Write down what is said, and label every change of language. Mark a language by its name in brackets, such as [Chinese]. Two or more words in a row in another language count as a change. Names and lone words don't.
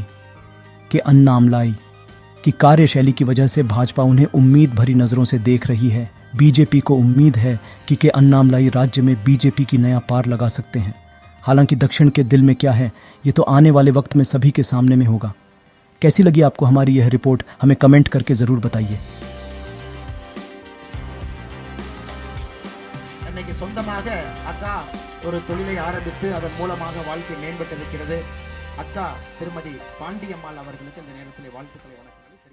[Hindi] कि अन्नामलाई की कार्यशैली की वजह से भाजपा उन्हें उम्मीद भरी नज़रों से देख रही है। बीजेपी को उम्मीद है कि अन्नामलाई राज्य में बीजेपी की नया पार लगा सकते हैं। हालांकि दक्षिण के दिल में क्या है, ये तो आने वाले वक्त में सभी के सामने में होगा। कैसी लगी आपको हमारी यह रिपोर्ट, हमें कमेंट करके ज़रूर बताइए। [Tamil] இன்னைக்கு சொந்தமாக அக்கா ஒரு தொழிலை ஆரம்பித்து அதன் மூலமாக வாழ்க்கை மேம்பட்டிருக்கிறது. அக்கா திருமதி பாண்டியம்மாள் அவர்களுக்கு இந்த நேரத்தில் வாழ்த்துக்களை வணக்கம்.